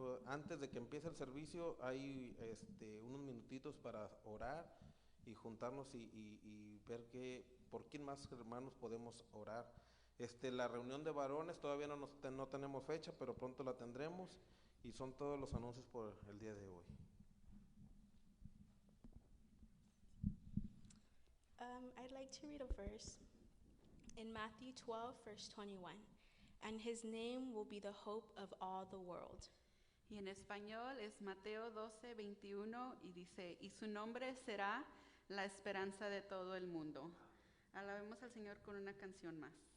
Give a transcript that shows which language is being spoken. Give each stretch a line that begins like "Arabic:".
Spanish: Antes de que empiece el servicio hay unos minutitos para orar y juntarnos y ver por quién más hermanos podemos orar. La reunión de varones todavía no tenemos fecha, pero pronto la tendremos, y son todos los anuncios por el día de hoy.
English: I'd like to read a verse in Matthew 12, verse 21. And his name will be the hope of all the world.
Spanish: Y en español es Mateo 12, 21, y dice: y su nombre será la esperanza de todo el mundo. Alabemos al Señor con una canción más.